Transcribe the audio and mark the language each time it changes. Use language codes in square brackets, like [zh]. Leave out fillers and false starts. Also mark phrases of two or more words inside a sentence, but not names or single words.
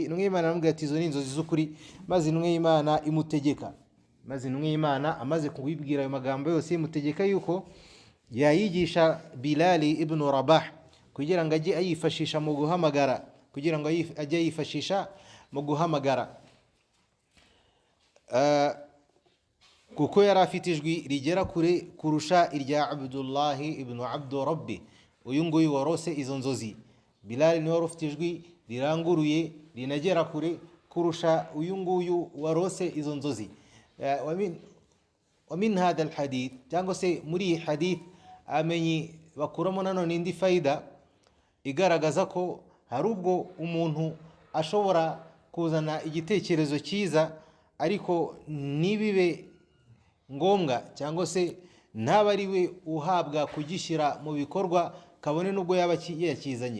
[rw] Intumwa y'Imana aramubwira ati izo ni inzozi z'ukuri. Maze intumwa y'Imana imutegeka, maze intumwa y'Imana amaze kubibwira ayo magambo yose imutegeka yuko yayigisha Bilal ibn Rabah kugira ngo ajye ayifashisha mu guhamagara, kugira ngo ajye ayifashisha mu guhamagara, kuko yari afite ijwi rigera kure kurusha irya Abdullah ibn Abdurabbi. Uyu nguyu warose izo nzozi, Bilal niwe wari ufite ijwi riranguruye rinagera kure kurusha uyu nguyu warose izo nzozi. [ar] ومن هذا الحديث [rw] cyangwa se muri iyi hadith amenyi bakuramo nanone indi faida igaragaza ko hari ubwo umuntu ashobora kuzana igitekerezo cyiza ariko nibibe ngombwa cyangwa se ntaba ari we uhabwa kugishyira mu bikorwa kabone nubwo yaba yakizanye.